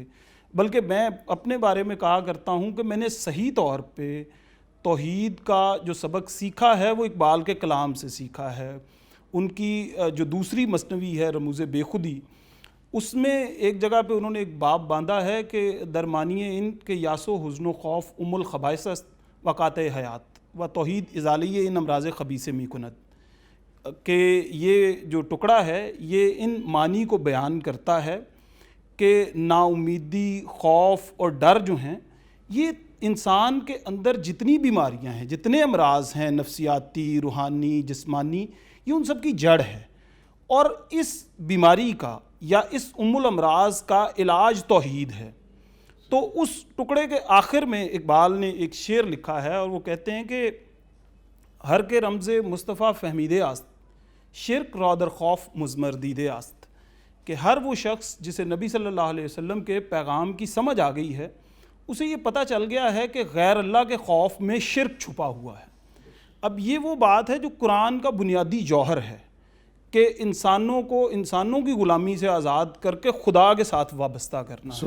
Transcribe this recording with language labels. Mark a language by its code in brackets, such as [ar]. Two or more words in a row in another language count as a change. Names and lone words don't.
[ur] بلکہ میں اپنے بارے میں کہا کرتا ہوں کہ میں نے صحیح طور پہ توحید کا جو سبق سیکھا ہے وہ اقبال کے کلام سے سیکھا ہے۔ ان کی جو دوسری مثنوی ہے رموز بے خودی، اس میں ایک جگہ پہ انہوں نے ایک باب باندھا ہے [fa] کہ درمانی ان کے یاس و حزن و خوف ام الخبائث است و قاطع حیات و توحید ازالی ان امراض خبیث می کند، [ur] کہ یہ جو ٹکڑا ہے یہ ان معنی کو بیان کرتا ہے کہ نا امیدی، خوف اور ڈر جو ہیں یہ انسان کے اندر جتنی بیماریاں ہیں، جتنے امراض ہیں نفسیاتی، روحانی، جسمانی، یہ ان سب کی جڑ ہے۔ اور اس بیماری کا یا اس ام الامراض کا علاج توحید ہے۔ تو اس ٹکڑے کے آخر میں اقبال نے ایک شعر لکھا ہے اور وہ کہتے ہیں کہ [fa] ہر کے رمز مصطفیٰ فہمیدے آست شرک را در خوف مضمر دیدے آست، [ur] کہ ہر وہ شخص جسے نبی صلی اللہ علیہ وسلم کے پیغام کی سمجھ آ گئی ہے اسے یہ پتہ چل گیا ہے کہ غیر اللہ کے خوف میں شرک چھپا ہوا ہے۔ اب یہ وہ بات ہے جو قرآن کا بنیادی جوہر ہے کہ انسانوں کو انسانوں کی غلامی سے آزاد کر کے خدا کے ساتھ وابستہ کرنا ہے۔